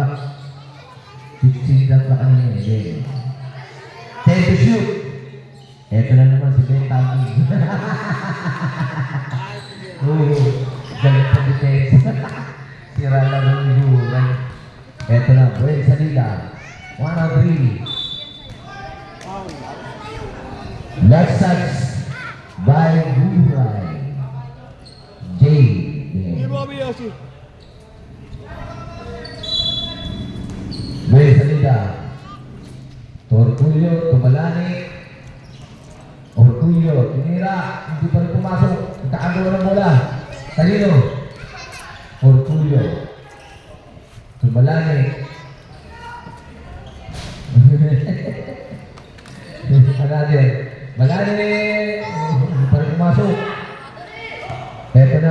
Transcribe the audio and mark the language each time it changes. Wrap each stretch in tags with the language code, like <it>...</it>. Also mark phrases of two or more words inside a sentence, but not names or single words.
<tl>15 shot na kanina, hindi. 10</tl> <en>to shoot.</en> <tl>Eto na naman si Ben Tami. Oo, galit sa defense. Sira lang ang hiburan. Eto na, Buen Salida.</tl> <en>1 on 3. Last shots by Guray. Jay.</en> <tl>Buen Salida. Orgullo, Tumalani. Orgullo, tinira. Hindi pa rin pumasok. Nagkakagawa ng bola. Talino. Orgullo. Tumalani. Malani. Malani. Hindi pa rin pumasok. Eto na.</tl>